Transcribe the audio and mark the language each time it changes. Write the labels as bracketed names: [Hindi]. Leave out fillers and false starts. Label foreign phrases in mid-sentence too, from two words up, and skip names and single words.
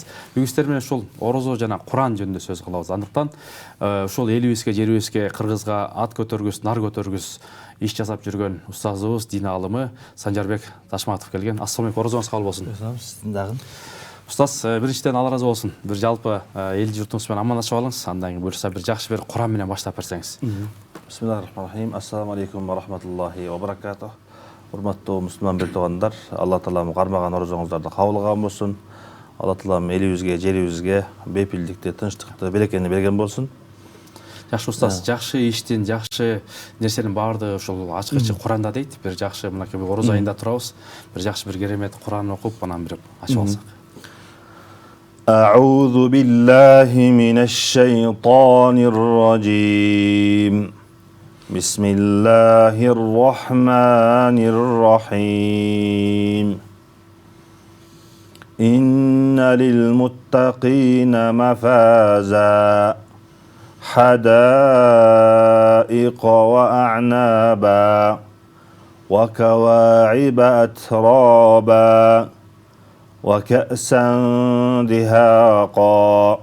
[Kyrgyz] Бүгүн сиздер менен ушул орозо жана Куран жөнүндө сөз кылабыз. Андыктан ушул элибизге, жерибизге, Кыргызга ат көтөргүс, нар көтөргүс иш жасап жүргөн устазыбыз, дин аалымы Санжарбек Ташматов келген. [Arabic] السلام عليكم, [Kyrgyz] орозоңуз кабыл болсун. Сиздин дагы. Устаз, биринчиден Алла разы болсун. Бир жалпы эл журтуңуз менен амандашып алыңыз. Андан кийин буюрса бир жакшы бир Куран менен баштап берсеңиз. [Arabic] بسم الله الرحمن الرحيم السلام عليكم ورحمة الله وبركاته. [Kyrgyz] Урматтуу мусулман бир туугандар, Алла Таалам кармаган орозоңуздарды кабыл кылган болсун. Алла Таалам элибизге, жерибизге бейпилдикти, тынчтыкты, берекени берген болсун. Жакшы устаз, жакшы иштин, жакшы нерсенин баардыгы ушул ачык-ачык Куранда дейт. Бир жакшы мынакей ороз айында турабыз. Бир жакшы бир керемет Куран окуп, анан бир ачып алсак. [Arabic] أعوذ بالله من الشيطان الرجيم. بسم الله الرحمن الرحيم. إن للمتقين مفازا حدائق وأعنابا وكواعب أترابا وكأسا دهاقا.